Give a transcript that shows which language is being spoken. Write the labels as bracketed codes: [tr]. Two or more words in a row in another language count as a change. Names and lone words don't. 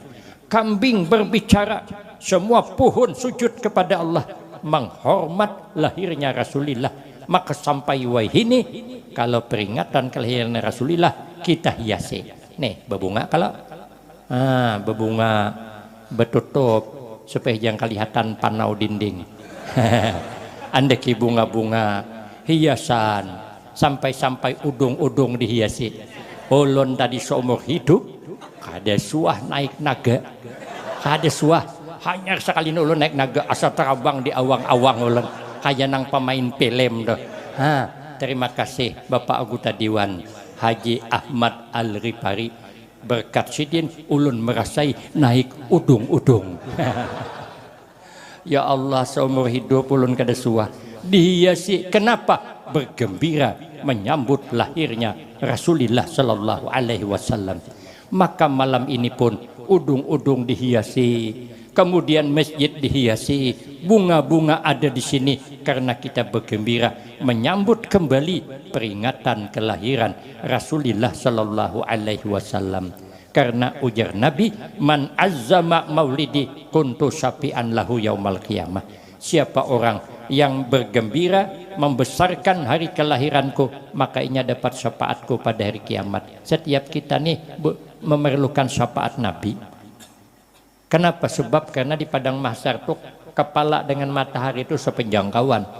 [id] Kambing berbicara, semua pohon sujud kepada Allah menghormat lahirnya Rasulullah. [bjn] Maka sampai wahini kalau peringatan kelahiran Rasulullah kita hiasi. Nih berbunga kalau berbunga bertutup supaya jangan kelihatan panau dinding. Andeki bunga-bunga hiasan sampai-sampai udung-udung dihiasi. Ulun tadi seumur hidup kada suah naik naga, kada suah. Hanya sekali ulun naik naga asa terbang di awang-awang ulun kayak nang pemain film doh. [id] Terima kasih Bapak Anggota Dewan Haji Ahmad Al-Rifari. [bjn] Berkat sidin ulun merasai naik udung-udung. Ya Allah, seumur hidup ulun kada suah dihiasi. [id] Kenapa? Bergembira menyambut lahirnya Rasulullah [ar] sallallahu alaihi wasallam. [id] Maka malam ini pun udung-udung dihiasi, kemudian masjid dihiasi, bunga-bunga ada di sini karena kita bergembira menyambut kembali peringatan kelahiran Rasulullah [ar] sallallahu alaihi wasallam. [bjn] Karena ujar Nabi, [ar] من عظم مولدي كنت شفيعا له يوم القيامة. [id] Siapa orang yang bergembira membesarkan hari kelahiranku, maka ini dapat syafaatku pada hari kiamat. Setiap kita nih memerlukan syafaat Nabi. Kenapa? Sebab karena di padang mahsyar tuh kepala dengan matahari itu sepenjangkauan.